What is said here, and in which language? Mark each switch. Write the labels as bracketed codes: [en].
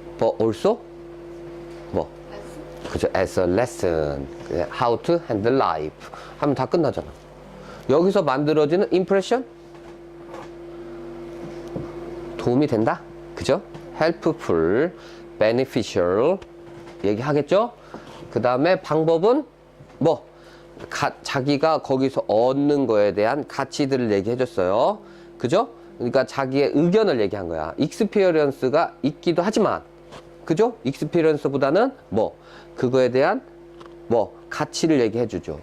[en] But also [ko] 뭐 그죠? [en] As a lesson. How to handle life. [ko] 하면 다 끝나잖아. 여기서 만들어지는 impression 도움이 된다. 그죠? [en] helpful, beneficial [ko] 얘기하겠죠? 그 다음에 방법은 뭐 자기가 거기서 얻는 거에 대한 가치들을 얘기해 줬어요. 그죠? 그러니까 자기의 의견을 얘기한 거야. experience가 있기도 하지만 그죠? experience보다는 뭐 그거에 대한 뭐 가치를 얘기해 주죠.